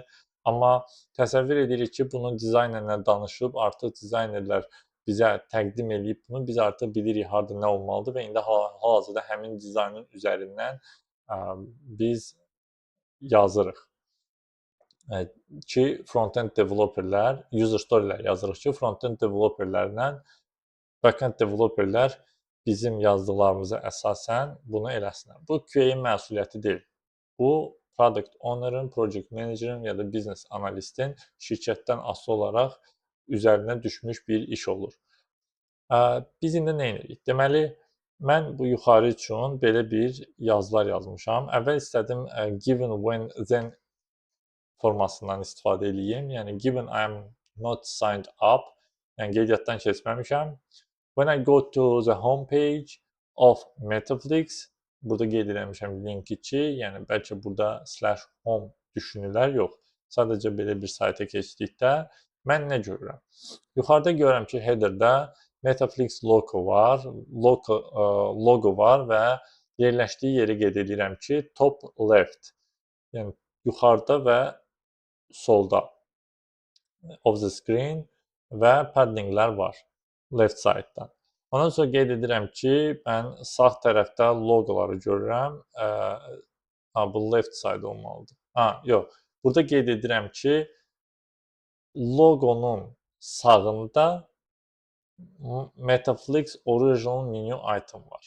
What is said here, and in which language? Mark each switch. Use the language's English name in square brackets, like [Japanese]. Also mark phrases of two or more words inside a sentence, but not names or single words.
[Azerbaijani] Amma təsəvvür edirik ki, bunu dizaynerlə danışıb, artıq dizaynerlər bizə təqdim edib bunu, biz artıq bilirik harda nə olmalıdır və indi hal-hazırda həmin dizaynın üzərindən biz yazırıq. Ki, [English] front-end developerlər, user storylər [Azerbaijani] yazırıq ki, [English] front-end developerlərlə back-end developerlər [Azerbaijani] bizim yazdıqlarımıza əsasən bunu eləsinlər. Bu QA-in məsuliyyəti deyil. Bu [English] product owner'ın, project manager'ın [Azerbaijani] ya da business analistin şirkətdən asılı olaraq üzərinə düşmüş bir iş olur. Biz indi nə edirik? Deməli, mən bu yuxarı üçün belə bir yazılar yazmışam. Əvvəl istədim [English] given, when, then [Azerbaijani] formasından istifadə edeyim. [English] Yəni given I am not signed up, [Azerbaijani] yəni qeydiyyatdan keçməmişəm. [English] When I go to the home page of Metaflix, [Azerbaijani] burada qeyd eləmişəm linki ki, yəni bəlkə burada /home düşünürlər, yox. Sadəcə belə bir sayta keçdikdə mən nə görürəm? Yuxarıda görürəm ki, headerdə Metaflix logo var və yerləşdiyi yeri qeyd edirəm ki, [English] top left, [Azerbaijani] yəni yuxarıda və solda [English] of the screen [Azerbaijani] və paddinglər var [English] left side-dan. [Azerbaijani] Ondan sonra qeyd edirəm ki, mən sağ tərəfdə loqoları görürəm. Bu [English] left side [Azerbaijani] olmalıdır. Yox. Burada qeyd edirəm ki, loqonun sağında Metaflix Original Menu Item var.